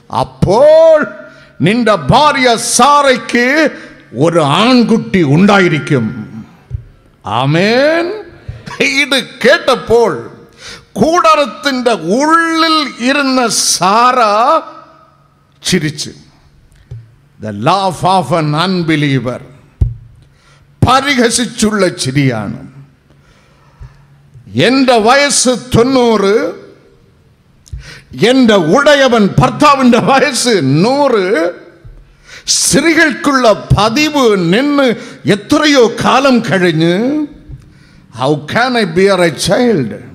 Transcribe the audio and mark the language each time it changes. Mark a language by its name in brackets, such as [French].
[Malayalam] അപ്പോൾ നിന്റെ ഭാര്യ സാറയ്ക്ക് ഒരു ആൺകുട്ടി ഉണ്ടായിരിക്കും. ആമേൻ. ഇത് കേട്ടപ്പോൾ കൂടാരത്തിന്റെ ഉള്ളിൽ ഇരുന്ന സാറ ചിരിച്ചു. [English] The laugh of an unbeliever. [Malayalam] പരിഹസിച്ചുള്ള ചിരിയാണ്. എൻ്റെ വയസ്സ് 90, എൻ്റെ ഉടയവൻ ഭർത്താവിൻ്റെ വയസ്സ് 100. സ്ത്രീകൾക്കുള്ള പതിവ് നിന്ന് എത്രയോ കാലം കഴിഞ്ഞ് [English] how can I bear a child?